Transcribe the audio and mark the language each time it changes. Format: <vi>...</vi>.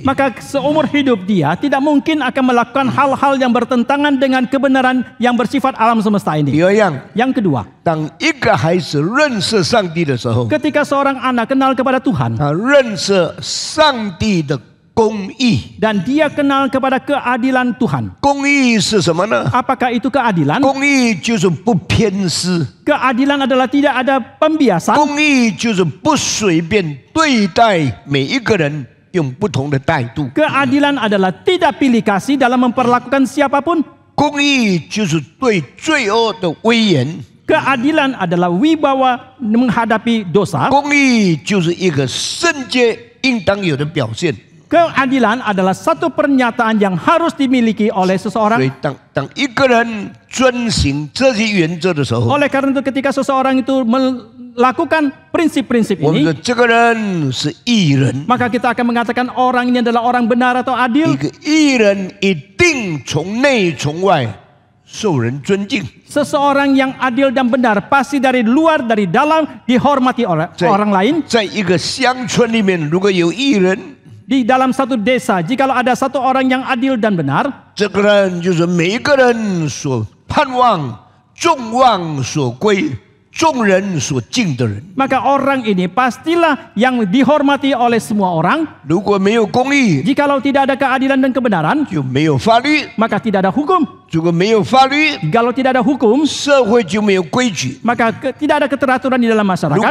<id>maka seumur hidup dia tidak mungkin akan melakukan hal-hal yang bertentangan dengan kebenaran yang bersifat alam semesta</id> <zh>第</zh> <id>ini.</id> <zh>二样，</zh> <id>Yang kedua,</id> <zh>当一个孩子认识上帝的时候，</zh> <id>ketika seorang anak kenal kepada Tuhan</id> <zh>他认识上帝的公义。</zh> <id>dan dia kenal kepada keadilan Tuhan.</id> <zh>公义是什么呢？</zh> <id>Apakah itu keadilan?</id> <zh>公义就是不偏私，</zh> <id>Keadilan adalah tidak ada pembiasan.</id> <zh>公义就是不随便对待每一个人，用不同的态度。</zh> <id>Keadilan adalah tidak pilih kasih dalam memperlakukan siapapun.</id> <zh>公义就是对罪恶的威严，</zh> <id>Keadilan adalah wibawa menghadapi dosa.</id> <zh>公义就是一个圣洁应当有的表现。</zh> <id>Keadilan adalah satu pernyataan yang harus dimiliki oleh</id> <zh>所</zh> <id>seseorang.</id> <zh>以当一个人遵行这些原则的时候，</zh> <id>Oleh karena itu ketika seseorang itu melakukan prinsip-prinsip</id> <zh>我们说这个人是义人。</zh> <id>maka kita akan mengatakan orang ini adalah orang benar atau</id> <zh>一</zh> <id>adil.</id> <zh>个义人一定从内从外受人尊敬。</zh> <id>Seseorang yang adil dan benar pasti dari luar dari dalam dihormati oleh orang lain.</id> <zh>在一个乡村里面，如果有义人，</zh> <id>Di dalam satu desa, jikalau ada satu orang yang adil dan benar,</id> <zh>这个人就是每一个人所盼望、众望所归、众人所敬的人。</zh> <id>maka orang ini pastilah yang dihormati oleh semua orang.</id> <zh>如果没有公义，</zh> <id>Jikalau tidak ada keadilan dan kebenaran,</id> <zh>就没有法律；</zh> <id>maka tidak ada hukum.</id> <zh>如果没有法律，</zh> <id>Jikalau tidak ada hukum,</id> <zh>社会就没有规矩；</zh> <id>maka tidak ada keteraturan di dalam</id> <zh>如</zh> <id>masyarakat.</id>